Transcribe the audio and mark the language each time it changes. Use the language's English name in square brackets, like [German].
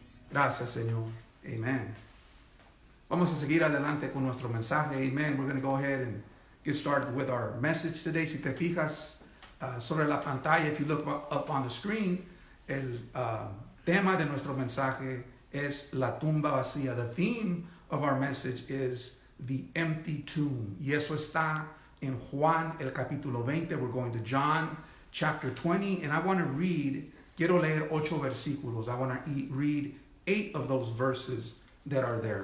[Spanish] Gracias, Señor. Amen. Vamos a seguir adelante con nuestro mensaje. [English] Amen. We're going to go ahead and get started with our message today. [Spanish] Si te fijas, sobre la pantalla, [English] if you look up on the screen, [Spanish] el tema de nuestro mensaje es la tumba vacía. [English] The theme of our message is the empty tomb. [Spanish] Y eso está en Juan el capítulo 20. [English] We're going to John chapter 20, and I want to read, [Spanish] quiero leer 8 versículos. [English] I want to read 8 of those verses that are there.